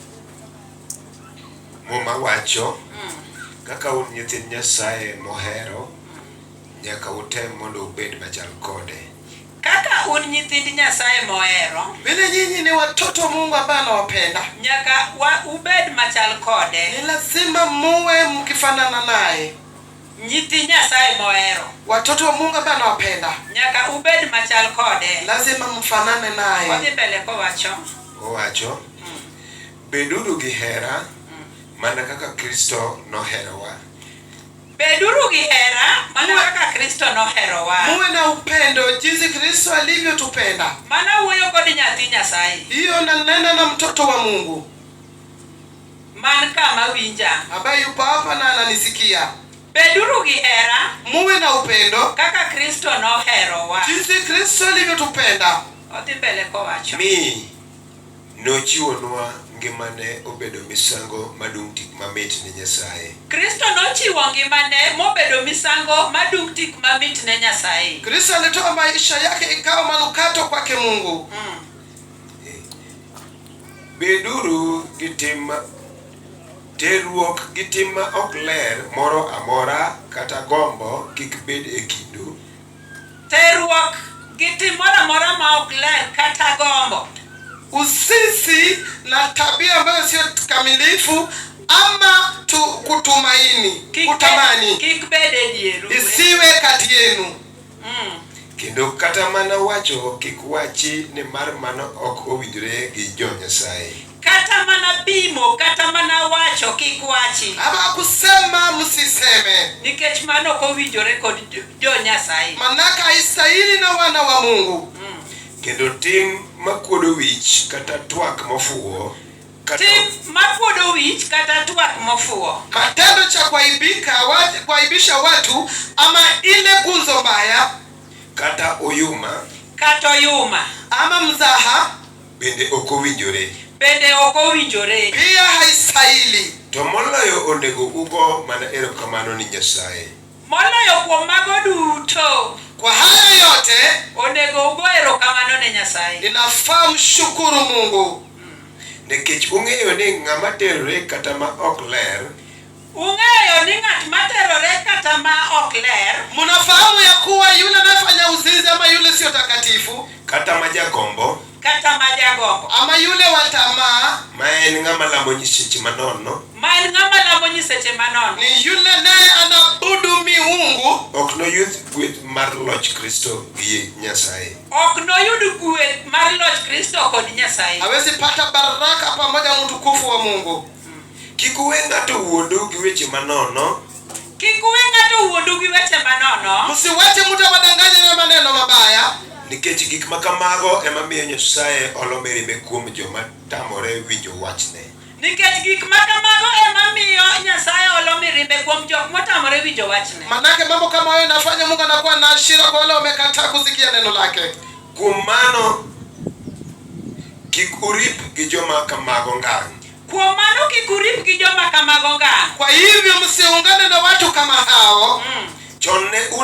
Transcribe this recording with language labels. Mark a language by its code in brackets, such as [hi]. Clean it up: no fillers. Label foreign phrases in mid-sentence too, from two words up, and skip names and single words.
[luo] Muma wacho kaka un nyithind Nyasaye mohero nyaka utem mondo ubed machal kode. Kaka un nyithind Nyasaye mohero, [sw] vile nyinyi ni watoto Mungu ambaye anawapenda, [luo] nyaka ubed machal kode. [sw] Ni lazima muwe mkifanana naye. [luo] Nyithi Nyasaye mohero, [sw] watoto wa Mungu ambaye anawapenda, [luo] nyaka ubed machal kode. [sw] Lazima mfanane naye. [luo] Wadhi mbele kowacho. Owacho beduru gi hera mana kaka Kristo noherowa. Beduru gi hera mana kaka Kristo noherowa. [sw] Muwe na upendo jinsi Kristo alivyotupenda. [luo] Mana wuoyo kod nyathi Nyasaye. [sw] Hiyo nanena na mtoto wa Mungu. [luo] Man kama winja, [sw] ambaye yupo hapa na ananisikia. [luo] Beduru gi hera, [sw] muwe na upendo [luo] kaka Kristo noherowa. [sw] jinsi Kristo alivyotupenda. [luo] Wadhi mbele kowacho. Mi nochiwonwa ngimane obedo misango madung' tik mamit ne Nyasaye. Kristo nochiwo ngimane mobedo misango madung' tik mamit ne Nyasaye. [sw] Kristo alitoa maisha yake ikawa manukato kwake Mungu. [luo] Beduru terruok gi tim ma ok ler moro amora kata gombo kik bed e kindu. Terruok gi tim moro amora ma ok ler kata gombo. [sw] Usisi na tabia ambayo sio kamilifu ama kutumaini, kutamani, [luo] kik bede dieru, [sw] isiwe kati yenu. [luo] Kendo kata mana wacho kik wachi ni mar mano ok owinjore gi jo Nyasaye. Kata mana bimo, kata mana wacho kik wachi. [sw] Ama kusema msiseme. [luo] Nikech mano ok owinjore kod jo Nyasaye. [sw] Manaka haistahili na wana wa Mungu. [luo] Kendo tim makuodo wich kata twak mofuwo. Tim makuodo wich kata twak mofuwo. [sw] Matendo cha kuaibisha watu ama ile gunzo mbaya. [luo] Kata oyuma. Kata oyuma. [sw] Ama mzaha. [luo] Bende ok owinjore. Bende ok owinjore. [sw] Pia haistahili. [luo] To moloyo onego ugo mana erokamano ni Nyasaye. Moloyo kuom mago duto. [sw] Kwa haya yote [luo] onego ugo erokamano ne Nyasaye. [sw] Inafaa mshukuru Mungu. [luo] Nikech ung'eyo ni ng'ama terore kata ma ok ler. Ung'eyo ni ng'at materore kata ma ok ler. [sw] Mnafahamu ya kuwa yule anafanya uzinzi ama yule sio takatifu. [luo] Kata majagombo. Kata majagombo. [sw] Ama yule wa tamaa. [luo] Ma en ng'ama lamo nyiseche manono. Ma en ng'ama lamo nyiseche manono. [sw] Ni yule naye anabudu miungu. [luo] Ok noyud gweth mar loch Kristo gi Nyasaye. Ok noyud gweth mar loch Kristo kod Nyasaye. [sw] Hawezi pata baraka pamoja na utukufu wa Mungu. [luo] Kik uwe ng'ato wuondu gi weche manono. Kik uwe ng'ato wuondu gi weche manono. [sw] Msiwache mtu awadanganye na maneno mabaya. [luo] Nikech gik makamago ema miyo Nyasaye olo mirimbe kuom joma tamore winjo wachne. Nikech gik makamago ema miyo Nyasaye olo mirimbe kuom jok motamore winjo wachne. [sw] Manake mambo kama hayo inafanya Mungu anakuwa na hasira kwa wale wamekataa kusikia neno lake. [luo] Kuom mano kik urip gi joma kamago ngang'. Kuom mano kik urip gi joma kamago ngang'. [sw] Kwa hivyo msiungane na watu kama hao. [luo] Chon ne